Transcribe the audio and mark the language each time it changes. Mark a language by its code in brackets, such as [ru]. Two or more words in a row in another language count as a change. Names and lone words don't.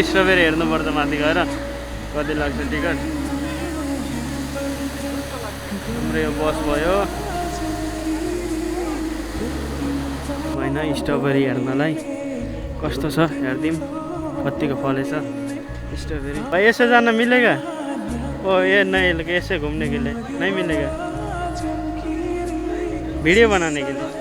[ne] स्ट्रबेरी हेर्नुपर्छ माथि गएर कति लाग्छ टिकट। हाम्रो यो बस भयो होइन स्ट्रबेरी हेर्नलाई कस्तो छ हेरिदिउँ कतिको फलेछ स्ट्रबेरी। [hi] भाई ऐसे जाना मिलेगा? ओ ये नहीं ऐसे घूमने के लिए नहीं मिलेगा वीडियो बनाने के लिए।